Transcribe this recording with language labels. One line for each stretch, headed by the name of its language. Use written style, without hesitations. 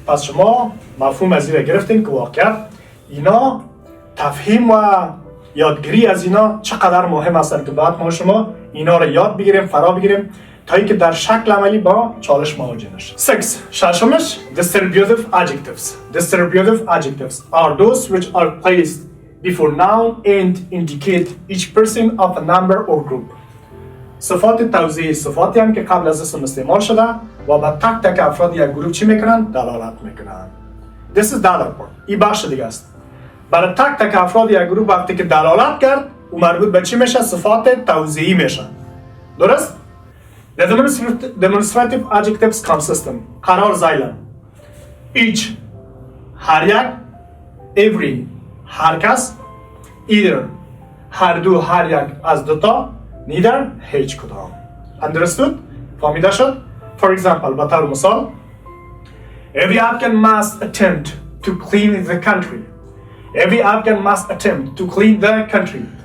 Persian: پس شما مفهوم از این گرفتین که واقعا اینا تفهیم و یادگیری از اینا چقدر مهم است که بعد ما شما اینا رو یاد بگیریم، فرا بگیریم تا اینکه در شکل عملی با چالش مواجه نشیم. 6. ششمش
English: distributive adjectives. Distributive adjectives are those which are placed before noun and indicate each person of a number or group.
Persian: صفات توضیحی صفاتی هم که قبل از اسم استعمال شده و با تک تک افراد یک گروه چی میکنن؟ دلالت میکنن.
English: This is the other part.
Persian: این بخش دیگه است. برای تک تک افراد یک گروه وقتی که دلالت کرد او مربوط به چی میشه؟ صفات توضیحی میشه. درست؟
English: The demonstrative adjectives consist
Persian: قرار زایلن each هر یک every هر کس either هر دو هر یک از دوتا neither هیچ کدام.
English: Understood؟
Persian: فهمیده شد؟
English: For example
Persian: به طور مثال
English: Every Afghan must attempt to clean the country. Every Afghan must attempt to clean the country.